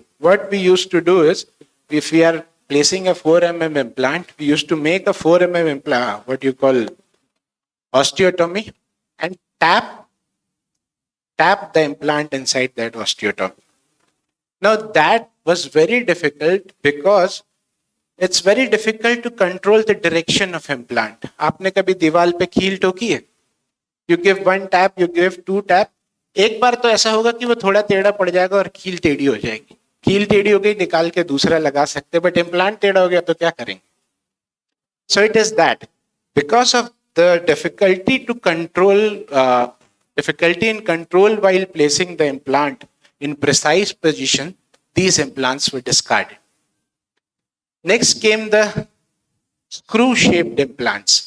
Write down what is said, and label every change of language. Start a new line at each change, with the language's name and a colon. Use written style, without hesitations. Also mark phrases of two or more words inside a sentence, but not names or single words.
English: What we used to do is, if we are placing a 4 mm implant, we used to make a 4 mm implant, what you call osteotomy, and tap the implant inside that osteotomy. Now that was very difficult because it's very difficult to control the direction of implant.
Hindi: आपने कभी दीवार पे कील ठोकी है?
English: You give one tap, you give two tap.
Hindi: एक बार तो ऐसा होगा कि वो थोड़ा टेढ़ा पड़ जाएगा और कील टेढ़ी हो जाएगी. कील टेढ़ी हो गई, निकाल के दूसरा लगा सकते, बट इम्प्लांट टेढ़ा हो गया तो क्या करेंगे?
English: So it is that because of the difficulty in control while placing the implant in precise position, these implants were discarded. Next came the screw-shaped implants.